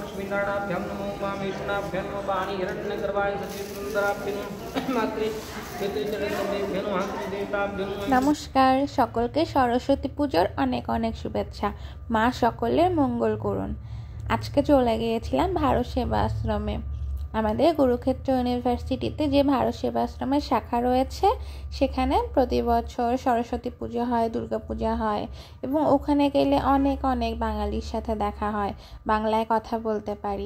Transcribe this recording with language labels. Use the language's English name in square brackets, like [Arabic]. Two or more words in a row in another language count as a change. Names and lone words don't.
[Sanskrit] इंद्राणाभ्यं नमो वामेशनाभ्यं नमो वाणी हिरण्यगर्भाय सचिवसुन्दराभ्यं मात्रे क्षेत्रीचरणदेभ्यो नमः देवताभ्यो नमः। [Bangla] নমস্কার, সকলকে সরস্বতী পুজোর অনেক অনেক শুভেচ্ছা। মা সকলের মঙ্গল করুন। আজকে চলে গিয়েছিলাম ভারত সেবা আশ্রমে। আমাদের কুরুক্ষেত্র ইউনিভার্সিটিতে যে ভারত সেবা আশ্রমের শাখা রয়েছে সেখানে প্রতি বছর সরস্বতী পুজো হয়, দুর্গা পূজা হয় এবং ওখানে গেলে অনেক অনেক বাঙালির সাথে দেখা হয়, বাংলায় কথা বলতে পারি।